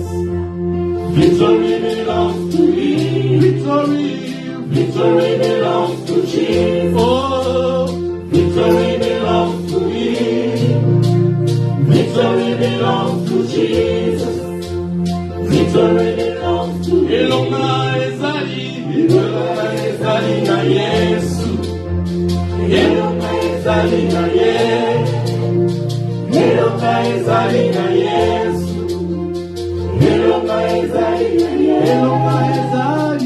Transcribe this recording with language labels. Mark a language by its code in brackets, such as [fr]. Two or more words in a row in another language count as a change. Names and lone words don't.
[en] Victory belongs to me. Victory belongs to Jesus. Oh, victory belongs to me. Victory belongs to Jesus. Victory belongs to me. [ln] Elonga ezali na Yesu. Elonga ezali na Yesu. Elonga ezali na Yesu. Elonga ezali na Yesu.